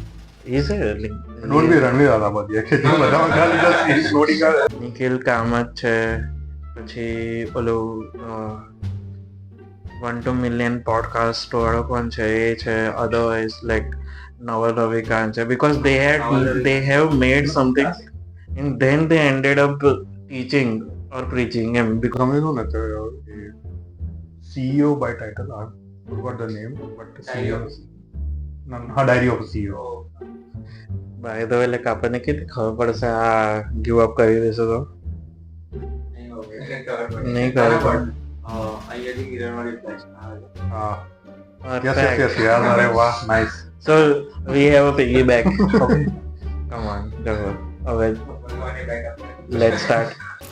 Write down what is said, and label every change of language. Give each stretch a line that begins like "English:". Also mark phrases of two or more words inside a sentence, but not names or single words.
English: don't be
Gujarati: રણવીર અલાહાબાદી કે જે બધામાં ખાલી
English: just story
Gujarati: કરે. નિખિલ કામત છે, પછી ઓલું 1-2
English: million podcast
Gujarati: વાળો પણ છે, એ છે.
English: otherwise like નવલ રવિકાંત છે, બીકોઝ they have made something and then they ended up teaching or preaching એમ.
Gujarati: સમજ્યું ને તો
English: CEO by title, I forgot the name, but CEO,
Gujarati: હા, ડાયરી ઓફ CEO.
English: by the way,
Gujarati: લાઈક આપણને કેટલી ખબર પડશે આ
English: give up
Gujarati: કરી દેશે તો? નહીં ખબર પડે. અહીંયાથી કિરણવાળી ફ્લેશ આવે. હા, yes, યાર, અરે વાહ, નાઇસ.
English: So we have a piggyback. Come on, go. હવે let's start.